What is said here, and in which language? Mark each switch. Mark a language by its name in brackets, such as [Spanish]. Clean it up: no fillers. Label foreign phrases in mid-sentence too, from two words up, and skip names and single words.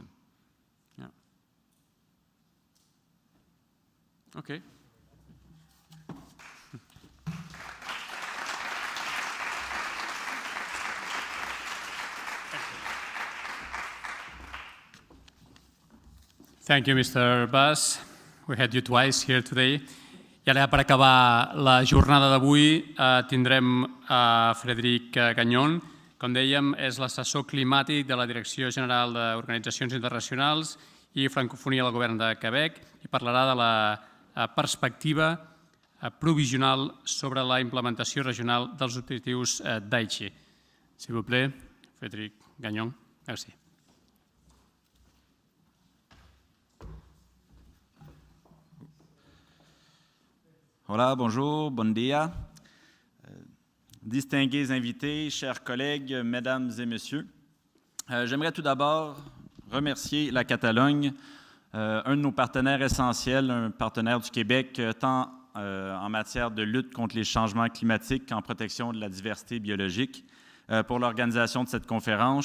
[English] Yeah. Okay. Thank you, Mr. Bass. We had you twice here today. [Catalan] I ara, per acabar la jornada d'avui, tindrem a Frederic Gagnon. Com dèiem, és l'assessor climàtic de la Direcció General d'Organitzacions Internacionals i Francofonia del Govern de Quebec i parlarà de la perspectiva provisional sobre la implementació regional dels objectius d'Aichi. [French] S'il vous plaît, Frederic Gagnon. Merci. Hola, bonjour, bon dia. Distingués invités, chers collègues, mesdames et messieurs, j'aimerais tout d'abord remercier la Catalogne, un de nos partenaires essentiels, un partenaire du Québec, tant en matière de lutte contre les changements climatiques qu'en protection de la diversité biologique, pour l'organisation de cette conférence.